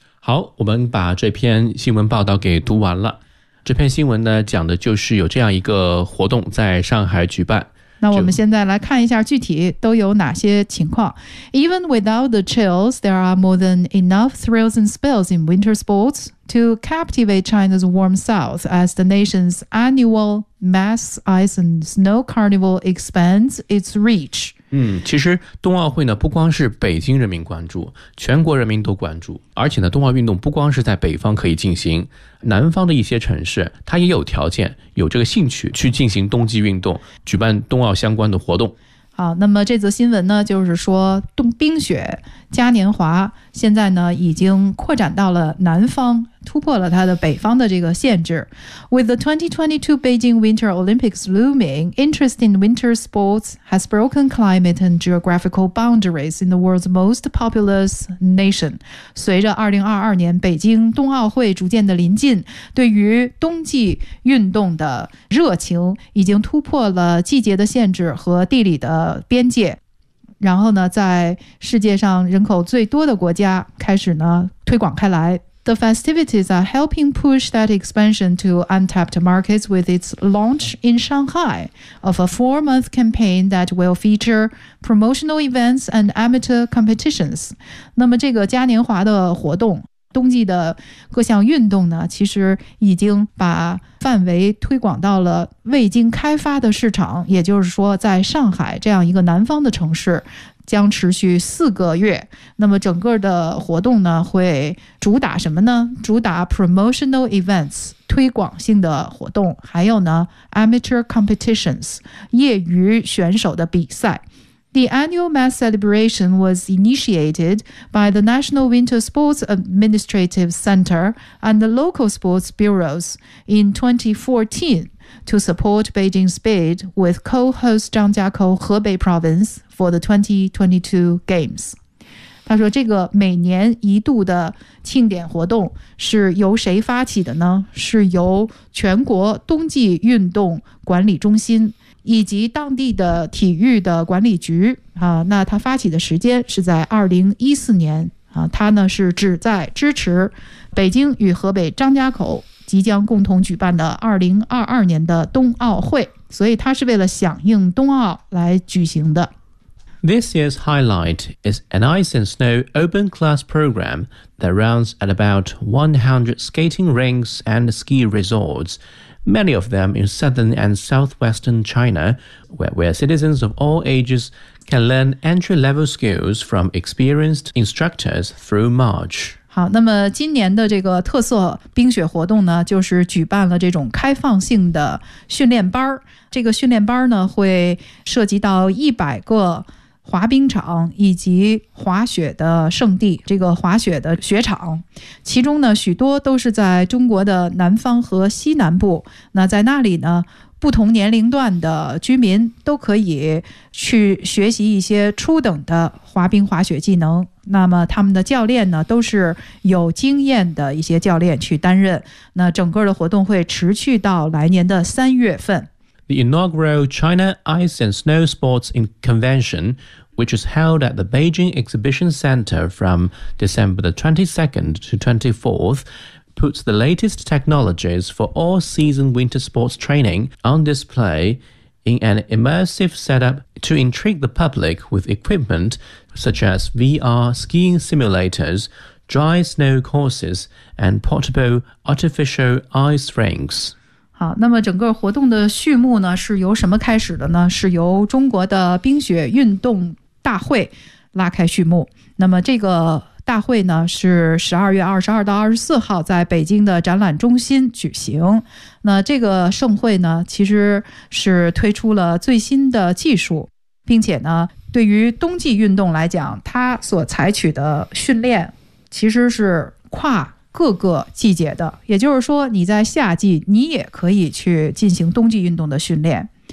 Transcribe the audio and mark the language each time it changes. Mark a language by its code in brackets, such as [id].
[zh] 好，我们把这篇新闻报道给读完了。这篇新闻呢，讲的就是有这样一个活动在上海举办。那我们现在来看一下具体都有哪些情况。 [en] Even without the chills, there are more than enough thrills and spills in winter sports to captivate China's warm south as the nation's annual mass ice and snow carnival expands its reach. [zh] 其实冬奥会呢不光是北京人民关注，全国人民都关注，而且呢冬奥运动不光是在北方可以进行，南方的一些城市它也有条件有这个兴趣去进行冬季运动，举办冬奥相关的活动。好，那么这则新闻呢就是说冬冰雪嘉年华现在呢已经扩展到了南方，突破了它的北方的这个限制。 [en] With the 2022 Beijing Winter Olympics looming, interest in winter sports has broken climate and geographical boundaries in the world's most populous nation. [zh] 随着2022年北京冬奥会逐渐的临近，对于冬季运动的热情已经突破了季节的限制和地理的边界，然后呢在世界上人口最多的国家开始呢推广开来。 [en] The festivities are helping push that expansion to untapped markets with its launch in Shanghai of a four-month campaign that will feature promotional events and amateur competitions. [zh] 那么这个嘉年华的活动，冬季的各项运动呢，其实已经把范围推广到了未经开发的市场，也就是说在上海这样一个南方的城市将持续四个月。那么整个的活动呢会主打什么呢？主打 [en] promotional events [zh] 推广性的活动，还有呢 [en] amateur competitions [zh] 业余选手的比赛。 [en] The annual mass celebration was initiated by the National Winter Sports Administrative Center and the local sports bureaus in 2014 to support Beijing's bid with co-host Zhangjiakou Hebei Province for the 2022 Games. [zh] 他说这个每年一度的庆典活动是由谁发起的呢？是由全国冬季运动管理中心以及当地的体育的管理局啊，那他发起的时间是在2014年啊，他呢是旨在支持北京与河北张家口即将共同举办的2022年的冬奥会，所以他是为了响应冬奥来举行的。 [en] This year's highlight is an ice and snow open class program that runs at about 100 skating rinks and ski resorts, many of them in southern and southwestern China, where citizens of all ages can learn entry-level skills from experienced instructors through March. [zh] 好，那么今年的这个特色冰雪活动呢，就是举办了这种开放性的训练班。这个训练班呢，会涉及到100个滑冰场以及滑雪的圣地，这个滑雪的雪场，其中呢许多都是在中国的南方和西南部。那在那里呢，不同年龄段的居民都可以去学习一些初等的滑冰滑雪技能。那么他们的教练呢，都是有经验的一些教练去担任。那整个的活动会持续到来年的三月份。 [en] The inaugural China Ice and Snow Sports Convention, which is held at the Beijing Exhibition Center from December the 22nd to 24th, puts the latest technologies for all-season winter sports training on display in an immersive setup to intrigue the public with equipment such as VR skiing simulators, dry snow courses, and portable artificial ice rinks. [zh] 好，那么整个活动的序幕呢是由什么开始的呢？是由中国的冰雪运动大会拉开序幕。那么这个大会呢是12月22到24号在北京的展览中心举行。那这个盛会呢其实是推出了最新的技术，并且呢对于冬季运动来讲，它所采取的训练其实是跨各个季节的，也就是说你在夏季你也可以去进行冬季运动的训练。